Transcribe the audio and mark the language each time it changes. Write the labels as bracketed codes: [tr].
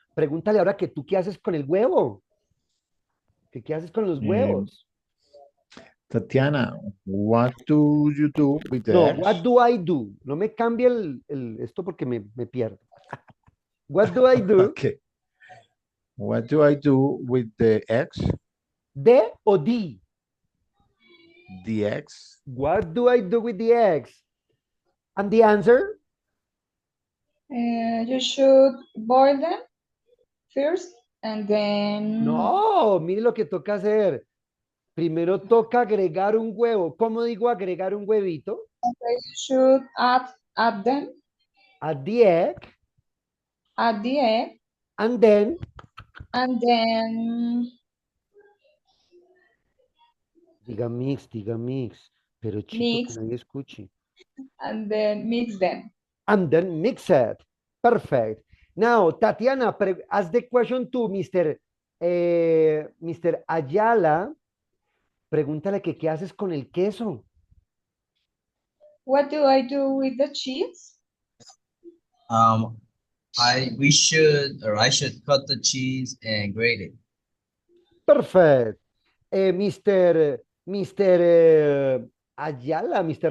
[es] Pregúntale ahora que tú qué haces con el huevo. ¿Qué haces con los huevos? [en] Tatiana, what do you do with the No, eggs? what do I do? [es] No me cambie esto porque me pierdo. [en] What do I do? Okay. What do I do with the eggs? ¿De o di? The eggs? What do I do with the eggs? And the answer? You should boil them first and then [es] No, mire lo que toca hacer. Primero toca agregar un huevo. ¿Cómo digo agregar un huevito? [en] you should add them Add the egg. at the egg And then and then [es] diga mix. Pero chito, [en] Mix. [es] que nadie escuche. [en] mix them. And then mix it. Perfect. Now, Tatiana, ask the question to Mr. Ayala. [es] Pregúntale que qué haces con el queso. [en] What do I do with the cheese? I should cut the cheese and grate it. Perfect. Mr. Ayala, Mr.